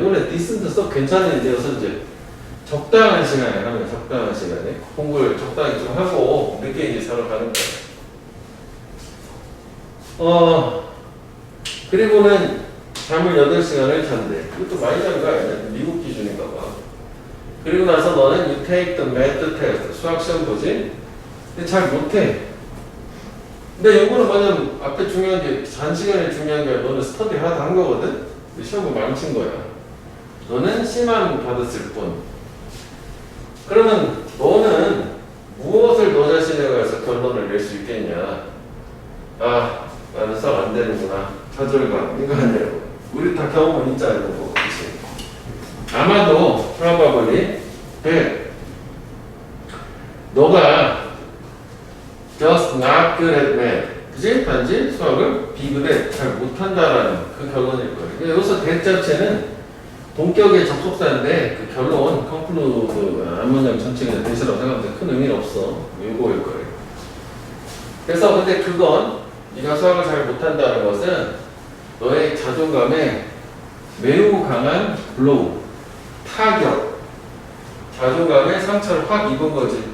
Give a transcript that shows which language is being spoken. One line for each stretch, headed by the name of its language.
Korean: 이거는 decent 써 괜찮은 이제여서 이제 적당한 시간에 하면 적당한 시간에 공부를 적당히 좀 하고 늦게 이제 자러 가는 거야. 그리고는 잠을 8시간을 잔대. 이것도 많이 잔 거 아니야? 미국 기준인가 봐. 그리고 나서 너는
English: you take the math test.
Korean: 수학 시험 보지? 근데 잘 못해. 근데 이거는 뭐냐면 앞에 중요한 게 잔 시간이 중요한 게 아니라 너는 스터디 하다 한 거거든? 시험을 망친 거야. 너는 C만 받았을 뿐. 그러면 너는 무엇을 너 자신에 관해서 결론을 낼 수 있겠냐? 아, 나는 수학 안 되는구나. 좌절감. 이거 아니라고. 우리 다 경험은 있잖아요. 그치?
English: 아마도 probably 너가 just not good at math.
Korean: 그치? 단지 수학을 비교돼 잘 못한다라는 그 결론일 거예요. 여기서 that 자체는 동격의 접속사인데 그 결론, conclude 앞문장 전체가 대시라고 생각하는데 큰 의미는 없어. 요거일 거예요. 그래서 근데 그건 네가 수학을 잘 못한다는 것은 너의 자존감에 매우 강한 블로우, 타격, 자존감에 상처를 확 입은 거지.